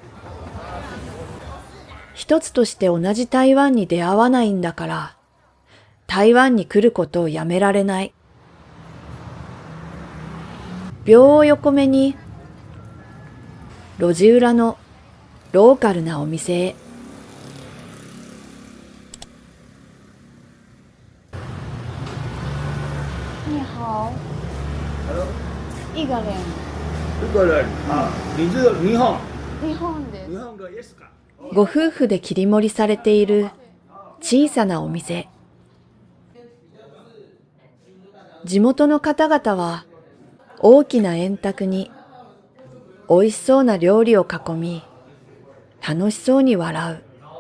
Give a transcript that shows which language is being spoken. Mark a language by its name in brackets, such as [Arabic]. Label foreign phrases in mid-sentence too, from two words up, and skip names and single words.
[Japanese] 一つとして同じ台湾に出会わないんだから、台湾に来ることをやめられない。秒を横目に、路地裏のローカルなお店へ。 [Chinese] 你好。一个人。一个人啊，你是日本？ [Japanese] 日本です。日本がイエスか？ご夫婦で切り盛りされている小さなお店。地元の方々は大きな円卓に美味しそうな料理を囲み、楽しそうに笑う。